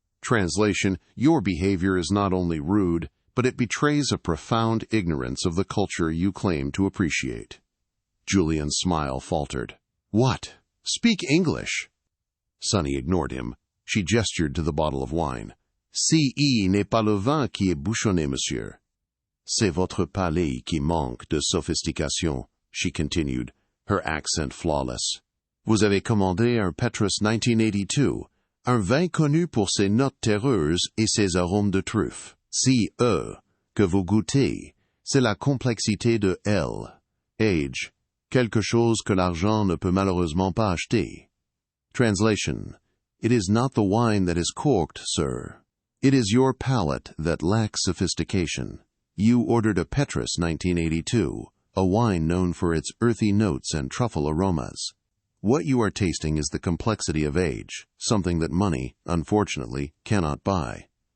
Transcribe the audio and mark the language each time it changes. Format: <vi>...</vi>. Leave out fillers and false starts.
<en>Translation: your behavior is not only rude, but it betrays a profound ignorance of the culture you claim to appreciate. Julian's smile faltered. "What? Speak English." Sonny ignored him. She gestured to the bottle of wine.</en> <fr>"Ce n'est pas le vin qui est bouchonné, monsieur. C'est votre palais qui manque de sophistication,"</fr> <en>she continued, her accent flawless.</en> <fr>"Vous avez commandé un Petrus 1982, un vin connu pour ses notes terreuses et ses arômes de truffe. Si que vous goûtez, c'est la complexité de L, age, quelque chose que l'argent ne peut malheureusement pas acheter."</fr> <en>Translation: it is not the wine that is corked, sir. It is your palate that lacks sophistication. You ordered a Petrus 1982, a wine known for its earthy notes and truffle aromas. What you are tasting is the complexity of age, something that money, unfortunately, cannot buy.</en>